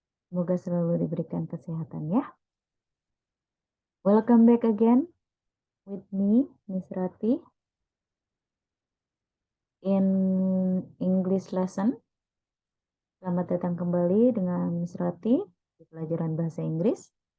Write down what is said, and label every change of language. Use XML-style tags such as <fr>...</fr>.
<id>Semoga selalu diberikan kesehatan ya.</id> <en>Welcome back again with me, Miss Rati, in English lesson.</en> <id>Selamat datang kembali dengan Miss Rati di pelajaran bahasa Inggris.</id>